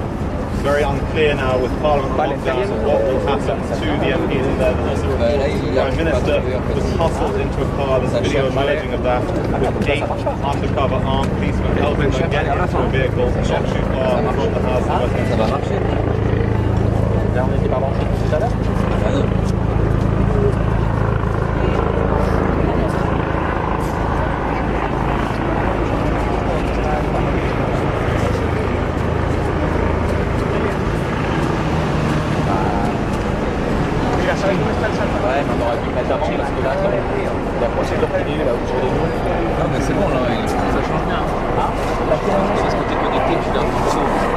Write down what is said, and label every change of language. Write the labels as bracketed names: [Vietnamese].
[English] It's very unclear now with Parliament locked down what will happen to the MPs in there. There's also a report that the Prime Minister was hustled into a car. There's a video emerging of that with 8 undercover armed policemen helping them get into a vehicle not too far from the House of Westminster. [French] Là on était pas avancé tout à l'heure. [Spanish] Mira, ¿sabes dónde está el salto? [French] Ouais, mais on aurait pu le mettre avant parce que là, la procédure continue là où je l'ai vu. Non mais c'est bon là, ça change bien. Ah, parce que t'es connecté, tu gardes le saut.